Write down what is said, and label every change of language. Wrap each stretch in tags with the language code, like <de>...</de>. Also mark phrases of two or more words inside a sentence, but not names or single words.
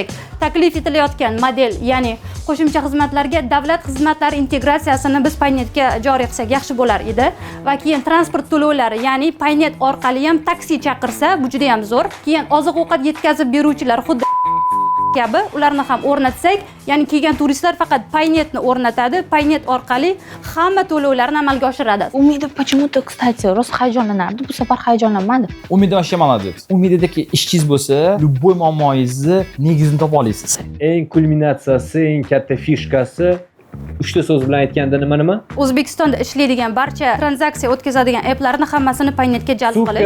<uz>Taklif etilayotgan model, ya'ni qo'shimcha xizmatlarga davlat xizmatlari integratsiyasini biz Paynetga joriy qilsak yaxshi bo'lar edi va keyin transport to'lovlari, ya'ni Paynet orqali ham taksi chaqirsa, bu juda ham zo'r. Keyin oziq-ovqat yetkazib beruvchilar xuddi kabi ularni ham o'rnatsak, ya'ni kelgan turistlar faqat Paynetni o'rnatadi, Paynet orqali hamma to'lovlarni amalga oshiradi.</uz> <ru>Umida почему-то, кстати,</ru> <uz>rost hayajonlanardi, bu safar hayajonlanmadi.</uz> <ru>Umida вообще молодец.</ru> <uz>Umidadagi ishchingiz bo'lsa, любой muammoingizni negizini topa olasiz. Eng kulminatsiyasi, eng katta fishkasi uchta so'z bilan aytganda nima? O'zbekistonda ishlaydigan barcha tranzaksiya o'tkazadigan applarni hammasini Paynetga jalb qilish.</uz>